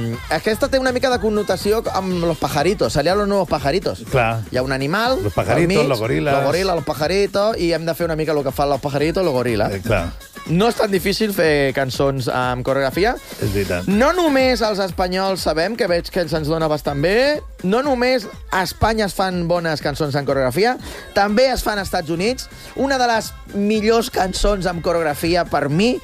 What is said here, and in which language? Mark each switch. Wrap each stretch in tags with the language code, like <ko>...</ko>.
<ca>Aquesta té una mica de connotació amb los pajaritos.</ca> <es>Salían los nuevos pajaritos.</es> <ca>Clar. Hi ha un animal,</ca> <es>los pajaritos,</es> <ca>mig,</ca> <es>los gorilas.</es> <ca>Los gorilas, los pajaritos, i hem de fer una mica el que fan los pajaritos, los gorilas. Clar. No és tan difícil fer cançons amb coreografia. És veritat. No només els espanyols sabem, que veig que se'ns dona bastant bé. No només a Espanya es fan bones cançons amb coreografia, també es fan als Estats Units. Una de les millors cançons amb coreografia per mi,</ca>